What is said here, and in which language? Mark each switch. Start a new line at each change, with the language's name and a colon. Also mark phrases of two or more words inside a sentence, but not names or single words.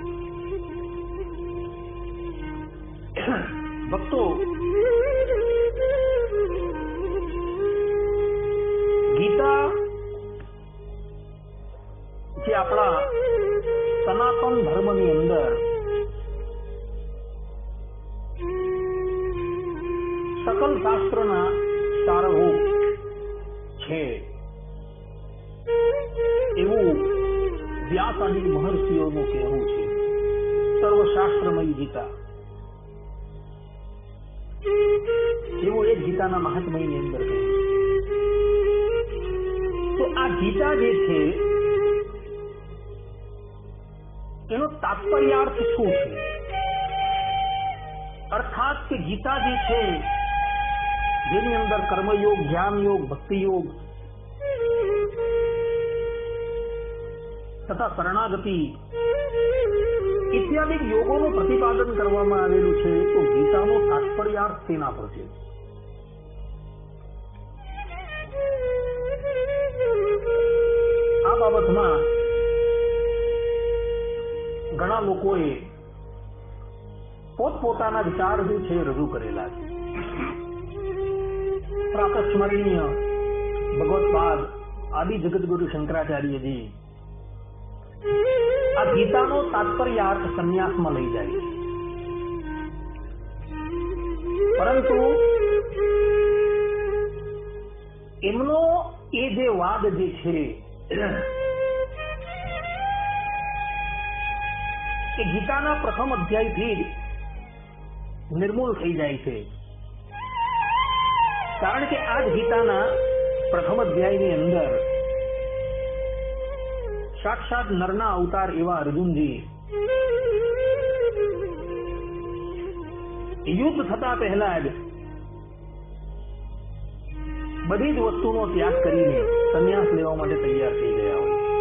Gujarati: ભક્તો, ગીતા જે આપણા સનાતન ધર્મની અંદર સકલ શાસ્ત્રના સારભૂત છે એવં વ્યાસ આદિ મહર્ષિઓનું કહેવું છે।
Sanskrit: सर्वशास्त्रमयी गीता
Gujarati: એવં એક ગીતાના મહાત્મ્યની અંદર કહે તો આ ગીતા જે છે એનો તાત્પર્યાર્થ શું છે? અર્થાત કે ગીતા જે છે જેની અંદર કર્મયોગ, જ્ઞાન યોગ, ભક્તિ યોગ તથા શરણાગતિ ઇત્યાદિ યોગોનું પ્રતિપાદન કરવામાં આવેલું છે। તો ગીતાનો તાત્પર્યાર્થ તેના પર છે। આ બાબતમાં ઘણા લોકોએ પોતપોતાના વિચાર જે છે રજૂ કરેલા છે। પ્રાતસ્મરણીય ભગવત્પાદ આદિ જગતગુરુ શંકરાચાર્ય જી આ ગીતાનો તાત્પર્યાર્થ સંન્યાસ મેં લઈ જાએ, પરંતુ એમનો એ જે વાદ જે છે કે ગીતાના પ્રથમ અધ્યાયથી જ નિર્મૂળ થઈ જાય છે। કારણ કે આ જ ગીતાના પ્રથમ અધ્યાયની અંદર સાક્ષાત નરના અવતાર એવા અર્જુનજી યુદ્ધ થતા પહેલા જ બધી જ વસ્તુનો ત્યાગ કરીને સંન્યાસ લેવા માટે તૈયાર થઈ ગયા હોય.